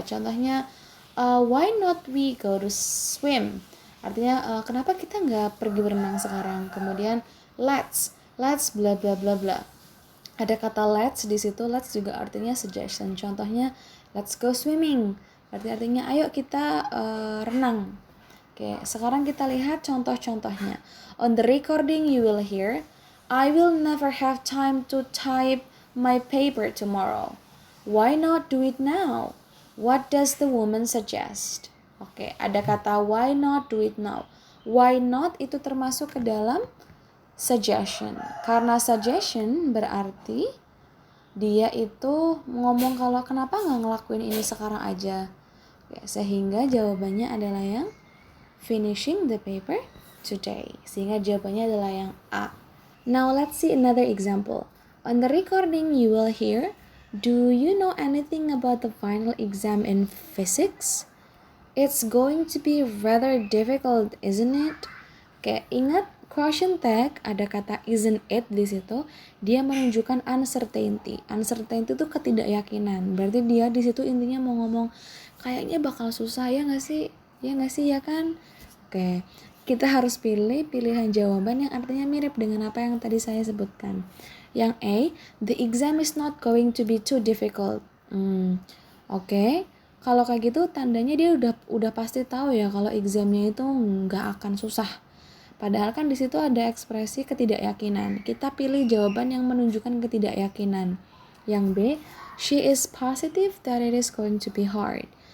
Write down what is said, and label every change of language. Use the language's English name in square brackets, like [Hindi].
[Indonesian] Contohnya [English] why not we go to swim. [Indonesian] Artinya kenapa kita nggak pergi berenang sekarang. Kemudian let's bla bla bla bla. Ada kata let's di situ. Let's juga artinya suggestion. Contohnya [English] let's go swimming. [Indonesian] Berarti artinya ayo kita renang. Oke, sekarang kita lihat contoh-contohnya. [English] On the recording you will hear, I will never have time to type my paper tomorrow. Why not do it now? What does the woman suggest? [Indonesian] Oke, ada kata [English] why not do it now. [Indonesian] Why not itu termasuk ke dalam suggestion. Karena suggestion berarti dia itu ngomong kalau kenapa nggak ngelakuin ini sekarang aja. Oke, sehingga jawabannya adalah yang [English] finishing the paper today. [Indonesian] Sehingga jawabannya adalah yang A. [English] Now let's see another example. On the recording you will hear, do you know anything about the final exam in physics? It's going to be rather difficult, isn't it? [Indonesian] Oke, ingat question tag ada kata isn't it di situ, dia menunjukkan uncertainty. Uncertainty itu ketidakyakinan. Berarti dia di situ intinya mau ngomong kayaknya bakal susah ya nggak sih? Ya nggak sih ya kan? Oke, kita harus pilih pilihan jawaban yang artinya mirip dengan apa yang tadi saya sebutkan. Yang A, [English] the exam is not going to be too difficult. Oke. [Indonesian] Kalau kayak gitu tandanya dia udah pasti tahu ya kalau examnya itu nggak akan susah. Padahal kan di situ ada ekspresi ketidakyakinan. Kita pilih jawaban yang menunjukkan ketidakyakinan. Yang B, [English] she is positive that it is going to be hard.